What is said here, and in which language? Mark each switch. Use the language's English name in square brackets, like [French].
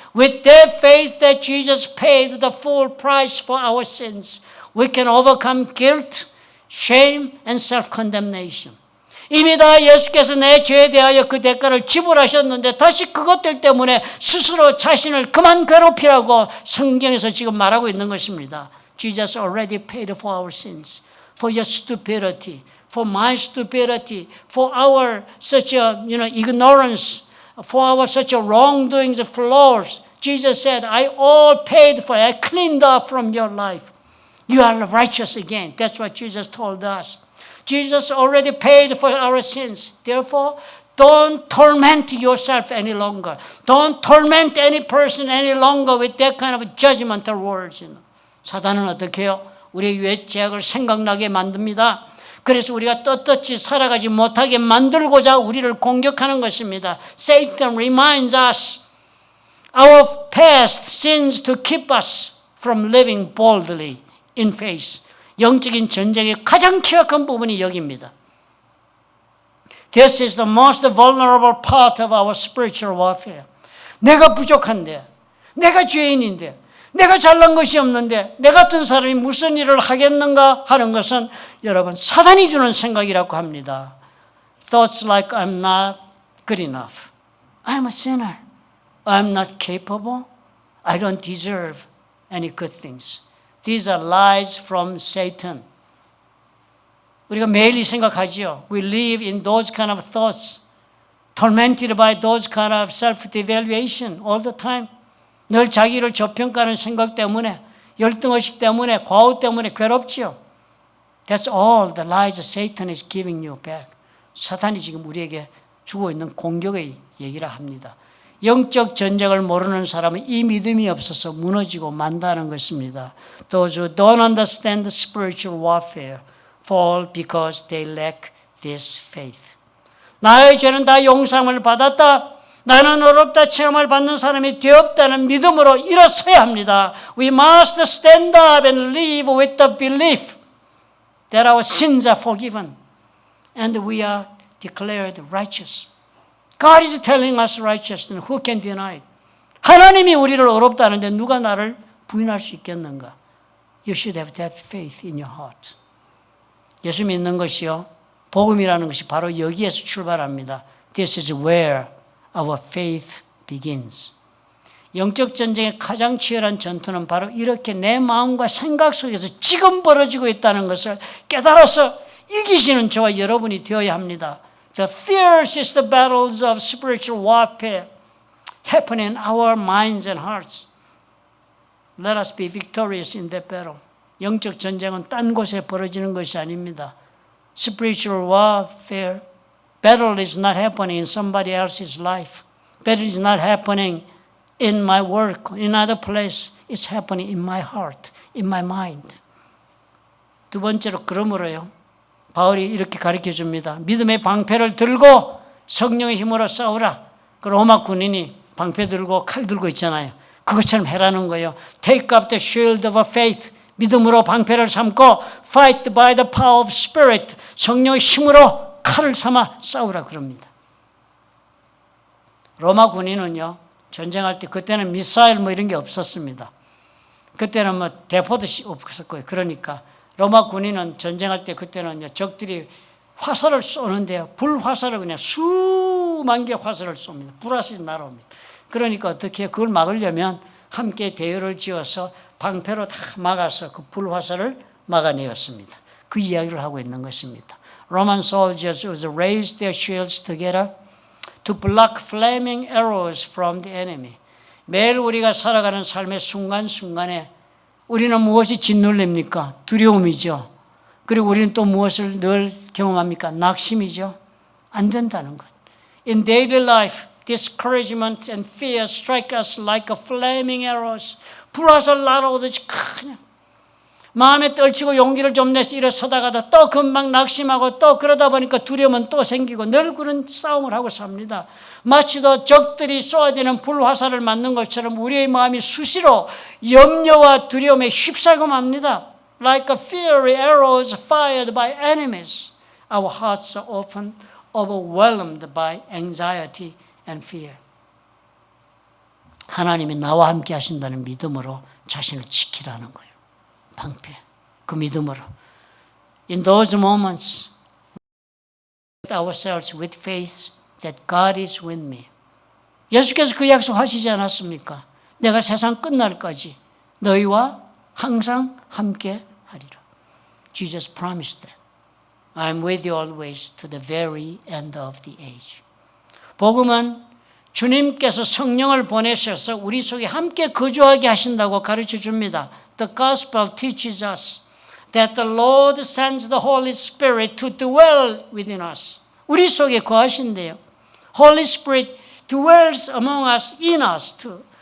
[English] With that faith that Jesus paid the full price for our sins, we can overcome guilt, shame and self-condemnation. [Korean] 이미 다 예수께서 내 죄에 대하여 그 대가를 지불하셨는데 다시 그것들 때문에 스스로 자신을 그만 괴롭히라고 성경에서 지금 말하고 있는 것입니다. [English] Jesus already paid for our sins, for your stupidity, for my stupidity, for our such a ignorance, for our such a wrongdoings, flaws. Jesus said, I all paid for it. I cleaned up from your life. You are righteous again. That's what Jesus told us. Jesus already paid for our sins. Therefore, don't torment yourself any longer. Don't torment any person any longer with that kind of judgmental words. [Korean] 사단은 어떻게 해요? 우리의 유해 죄악을 생각나게 만듭니다. 그래서 우리가 떳떳이 살아가지 못하게 만들고자 우리를 공격하는 것입니다. [English] Satan reminds us our past sins to keep us from living boldly in faith. [Korean] 영적인 전쟁의 가장 취약한 부분이 여기입니다. [English] This is the most vulnerable part of our spiritual warfare. [Korean] 내가 부족한데, 내가 죄인인데, 내가 잘난 것이 없는데 내 같은 사람이 무슨 일을 하겠는가 하는 것은 여러분 사단이 주는 생각이라고 합니다. [English] Thoughts like I'm not good enough. I'm a sinner. I'm not capable. I don't deserve any good things. These are lies from Satan. [Korean] 우리가 매일 이 생각하지요. [English] We live in those kind of thoughts, tormented by those kind of self-devaluation all the time. [Korean] 늘 자기를 저평가하는 생각 때문에, 열등의식 때문에, 과오 때문에 괴롭지요. [English] That's all the lies Satan is giving you back. [Korean] 사탄이 지금 우리에게 주고 있는 공격의 얘기라 합니다. 영적 전쟁을 모르는 사람은 이 믿음이 없어서 무너지고 만다는 것입니다. [English] Those who don't understand the spiritual warfare fall because they lack this faith. [Korean] 나의 죄는 다 용서함을 받았다. 나는 어렵다 체험을 받는 사람이 되었다는 믿음으로 일어서야 합니다. [English] We must stand up and live with the belief that our sins are forgiven and we are declared righteous. God is telling us righteousness. Who can deny it? [Korean] 하나님이 우리를 어렵다는데 누가 나를 부인할 수 있겠는가? [English] You should have that faith in your heart. [Korean] 예수 믿는 것이요, 복음이라는 것이 바로 여기에서 출발합니다. [English] This is where our faith begins. [Korean] 영적 전쟁의 가장 치열한 전투는 바로 이렇게 내 마음과 생각 속에서 지금 벌어지고 있다는 것을 깨달아서 이기시는 저와 여러분이 되어야 합니다. [English] The fiercest battles of spiritual warfare happen in our minds and hearts. Let us be victorious in that battle. [Korean] 영적 전쟁은 딴 곳에 벌어지는 것이 아닙니다. [English] Spiritual warfare battle is not happening in somebody else's life. Battle is not happening in my work, in another place. It's happening in my heart, in my mind. [Korean] 두 번째로 그러므로요. 바울이 이렇게 가르쳐 줍니다. 믿음의 방패를 들고 성령의 힘으로 싸우라. 그 로마 군인이 방패 들고 칼 들고 있잖아요. 그것처럼 해라는 거예요. [English] Take up the shield of faith. [Korean] 믿음으로 방패를 삼고 [English] fight by the power of spirit. [Korean] 성령의 힘으로 칼을 삼아 싸우라 그럽니다. 로마 군인은요, 전쟁할 때 그때는 미사일 뭐 이런 게 없었습니다. 그때는 뭐 대포도 없었고요. 그러니까 로마 군인은 전쟁할 때 그때는 적들이 화살을 쏘는데요. 불화살을 그냥 수만 개 화살을 쏩니다. 불화살이 날아옵니다. 그러니까 어떻게 그걸 막으려면 함께 대열을 지어서 방패로 다 막아서 그 불화살을 막아내었습니다. 그 이야기를 하고 있는 것입니다. [English] Roman soldiers would raise their shields together to block flaming arrows from the enemy. [Korean] 매일 우리가 살아가는 삶의 순간순간에 우리는 무엇이 짓눌립니까? 두려움이죠. 그리고 우리는 또 무엇을 늘 경험합니까? 낙심이죠. 안 된다는 것. [English] In daily life, discouragement and fear strike us like a flaming arrows. [Korean] 불화살 날아오듯이 그냥 마음에 떨치고 용기를 좀 내서 일어서다가도 또 금방 낙심하고 또 그러다 보니까 두려움은 또 생기고 늘 그런 싸움을 하고 삽니다. 마치 더 적들이 쏘아대는 불화살을 맞는 것처럼 우리의 마음이 수시로 염려와 두려움에 휩싸고 맙니다. [English] Like a fiery arrows fired by enemies, our hearts are often overwhelmed by anxiety and fear. [Korean] 하나님이 나와 함께 하신다는 믿음으로 자신을 지키라는 거예요. 방패, 그 믿음으로. [English] In those moments, we ourselves with faith that God is with me. [Korean] 예수께서 그 약속하시지 않았습니까? 내가 세상 끝날까지 너희와 항상 함께 하리라. [English] Jesus promised that. I am with you always to the very end of the age. [Korean] 복음은 주님께서 성령을 보내셔서 우리 속에 함께 거주하게 하신다고 가르쳐 줍니다. [English] The gospel teaches us that the Lord sends the Holy Spirit to dwell within us. [Korean] 우리 속에 거하신대요. [English] Holy Spirit dwells among us, in us too.